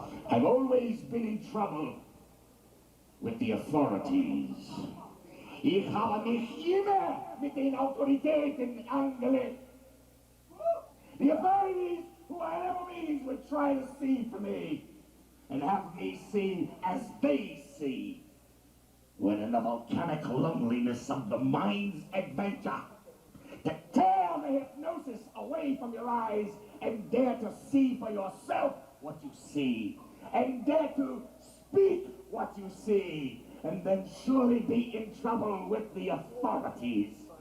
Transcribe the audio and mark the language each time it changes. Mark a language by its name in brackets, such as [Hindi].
[English] I've always been in trouble with the authorities. [German] Ich habe mich immer mit den Autoritäten angelegt. [English] The authorities, who I enemies, would try to see for me and have me see as they see. When in the volcanic loneliness of the mind's adventure, to tear the hypnosis away from your eyes and dare to see for yourself what you see, and dare to speak what you see, and then surely be in trouble with the authorities.